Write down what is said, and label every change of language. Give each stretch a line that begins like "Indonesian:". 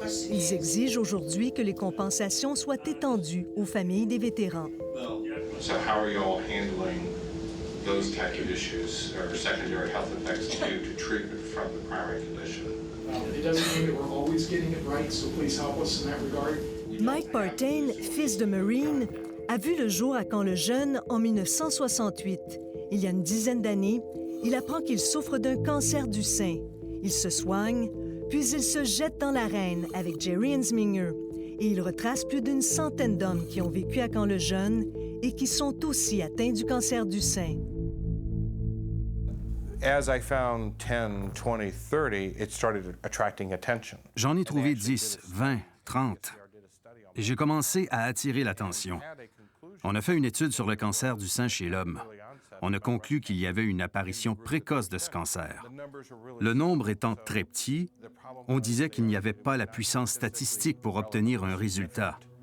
French: Ils exigent aujourd'hui que les compensations soient étendues aux familles des vétérans.
English: So how are you all handling those type of issues or secondary health effects due to treatment from the primary condition? It doesn't mean that we're always getting it right, so please help us in that regard.
French: Mike Partain, fils de Marine, a vu le jour à Camp Lejeune en 1968. Il y a une dizaine d'années, il apprend qu'il souffre d'un cancer du sein. Il se soigne, puis il se jette dans l'arène avec Jerry Ansminger et il retrace plus d'une centaine d'hommes qui ont vécu à Camp Lejeune et qui sont aussi atteints du cancer du sein.
English: As I found 10, 20, 30, it started attracting attention.
French: J'en ai trouvé 10, 20, 30. Et j'ai commencé à attirer l'attention. On a fait une étude sur le cancer du sein chez l'homme. On a conclu qu'il y avait une apparition précoce de ce cancer. Le nombre étant très petit, on disait qu'il n'y avait pas la puissance statistique pour obtenir un résultat.